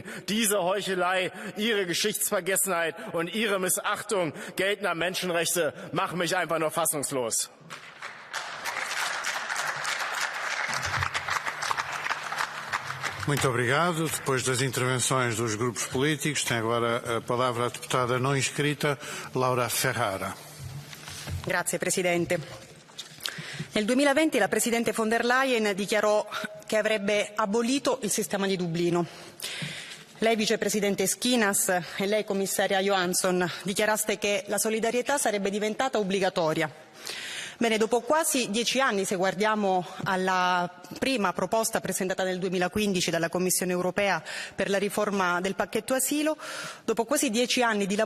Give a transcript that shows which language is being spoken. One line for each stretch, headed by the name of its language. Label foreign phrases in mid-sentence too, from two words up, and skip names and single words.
German: Diese Heuchelei, ihre Geschichtsvergessenheit und ihre Missachtung geltender Menschenrechte machen mich einfach nur fassungslos.
Portuguese: Muito obrigado. Depois das intervenções dos grupos políticos, tem agora a palavra a deputada não inscrita, Laura Ferrara.
Italian: Grazie Presidente. Nel 2020 la Presidente von der Leyen dichiarò che avrebbe abolito il sistema di Dublino. Lei, Vicepresidente Schinas, e lei, Commissaria Johansson, dichiaraste che la solidarietà sarebbe diventata obbligatoria. Bene, dopo quasi 10 anni, se guardiamo alla prima proposta presentata nel 2015 dalla Commissione Europea per la riforma del pacchetto asilo, dopo quasi 10 anni di